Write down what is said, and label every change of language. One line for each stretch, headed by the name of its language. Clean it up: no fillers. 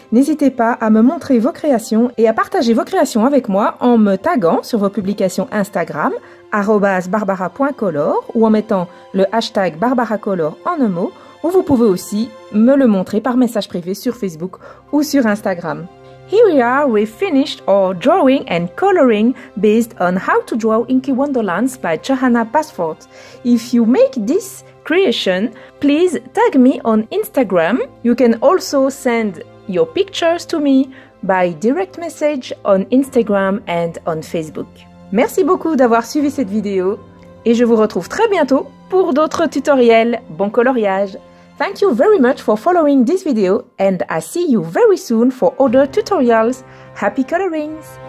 French: N'hésitez pas à me montrer vos créations et à partager vos créations avec moi en me taguant sur vos publications Instagram @barbara.color ou en mettant le hashtag #barbaracolor en un mot, ou vous pouvez aussi me le montrer par message privé sur Facebook ou sur Instagram.
English: Here we are, we finished our drawing and coloring based on How to Draw Inky Wonderlands by Johanna Basford. If you make this creation, please tag me on Instagram. You can also send your pictures to me by direct message on Instagram and on Facebook.
French: Merci beaucoup d'avoir suivi cette vidéo et je vous retrouve très bientôt pour d'autres tutoriels. Bon coloriage!
English: Thank you very much for following this video and I see you very soon for other tutorials. Happy colorings!